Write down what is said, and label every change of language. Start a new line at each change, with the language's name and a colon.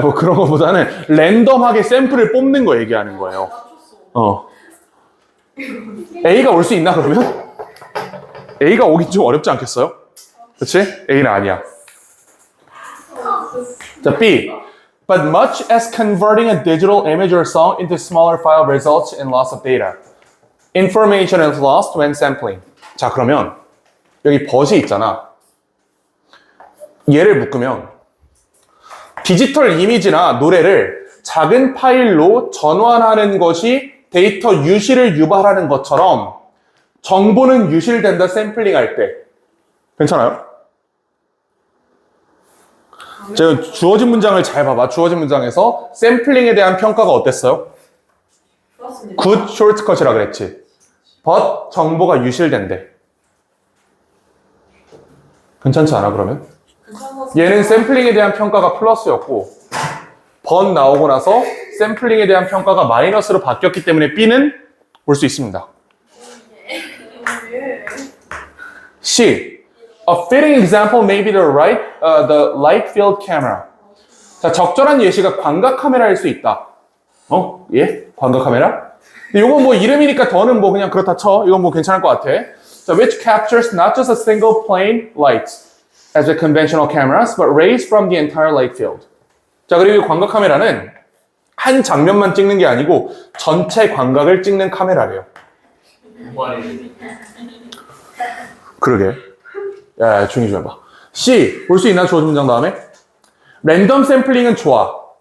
Korean: 뭐 그런 거보다는 랜덤하게 샘플을 뽑는 거 얘기하는 거예요. A가 올 수 있나 그러면? A가 오긴 좀 어렵지 않겠어요? 그치? A는 아니야. 자, B.
English: But much as converting a digital image or song into smaller file results in loss of data. Information is lost when sampling.
Korean: 자, 그러면 여기 but이 있잖아. 얘를 묶으면 디지털 이미지나 노래를 작은 파일로 전환하는 것이 데이터 유실을 유발하는 것처럼 정보는 유실된다 샘플링 할 때. 괜찮아요? 제가 주어진 문장을 잘 봐봐. 주어진 문장에서 샘플링에 대한 평가가 어땠어요? 그렇습니다. good shortcut이라 그랬지. but 정보가 유실된대. 괜찮지 않아 그러면? 괜찮았어요. 얘는 샘플링에 대한 평가가 플러스였고 but 나오고 나서 샘플링에 대한 평가가 마이너스로 바뀌었기 때문에 B는 볼 수 있습니다.
English: C. A fitting example may be the light field camera.
Korean: 자, 적절한 예시가 광각 카메라일 수 있다. 예? 광각 카메라? 근데 이건 뭐 이름이니까 더는 뭐 그냥 그렇다 쳐. 이건 뭐 괜찮을 것 같아.
English: 자, which captures not just a single plane light as with conventional cameras, but rays from the entire light field.
Korean: 자, 그리고 광각 카메라는 한 장면만 찍는 게 아니고 전체 광각을 찍는 카메라래요. 뭐하니? 그러게. 야, 조용히 좀 해봐. C. 볼 수 있나? 주어진 문장 다음에. 랜덤 샘플링은 좋아.